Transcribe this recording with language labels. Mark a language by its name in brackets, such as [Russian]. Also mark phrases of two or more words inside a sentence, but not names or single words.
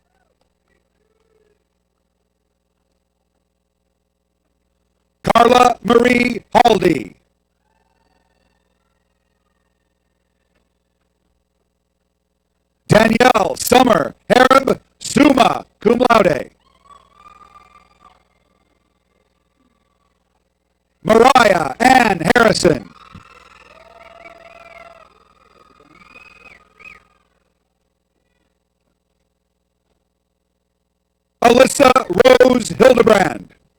[English] Carla Marie Haldy. Danielle Summer Harib, [Latin] summa cum laude. [English] Mariah Mariah Ann Harrison. Alyssa Rose Hildebrand.